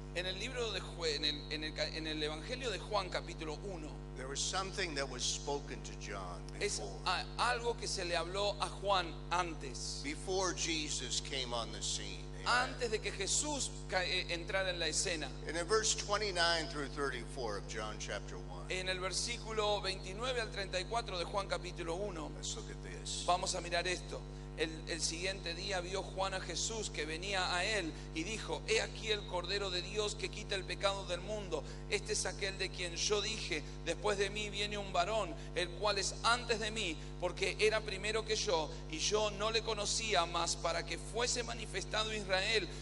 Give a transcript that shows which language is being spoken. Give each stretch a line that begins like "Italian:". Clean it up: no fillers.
Spanish: en el libro de en el Evangelio de Juan, capítulo 1,
English: there was something that was spoken to John
Spanish: es
English: before.
Spanish: algo que se le habló a Juan antes.
English: Before Jesus came on the scene. Amen.
Spanish: Antes de que Jesús entrara en la escena.
English: And in verse 29 through 34 of John chapter 1,
Spanish: En el versículo 29 al 34 de Juan capítulo 1,
English: let's look at this.
Spanish: vamos a mirar esto. El siguiente día vio Juan a Jesús que venía a él y dijo: he aquí el Cordero de Dios que quita el pecado del mundo. Este es aquel de quien yo dije: después de mí viene un varón, el cual es antes de mí, porque era primero que yo, y yo no le conocía, mas para que fuese manifestado Israel.